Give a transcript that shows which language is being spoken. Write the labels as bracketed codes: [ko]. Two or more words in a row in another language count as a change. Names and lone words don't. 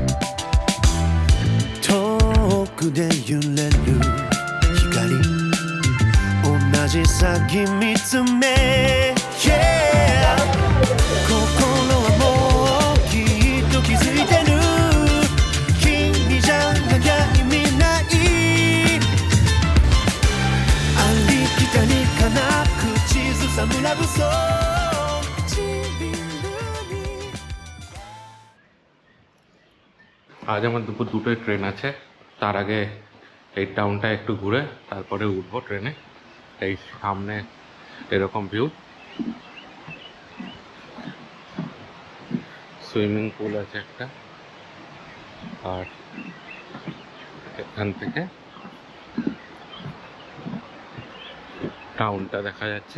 [ja] 遠くで揺れる光同じ先見つめ、yeah、 心はもうきっと気づいてる君じゃ悩みないありきたりかな口ずさむラブソング唇に [bn] আজ আমার দুপুর দুটোয় ট্রেন আছে। তার আগে এই টাউনটা একটু ঘুরে তারপরে উঠবো ট্রেনে। এই সামনে এরকম ভিউ, [en] swimming pool [bn] আছে একটা, আর এখান থেকে টাউনটা দেখা যাচ্ছে।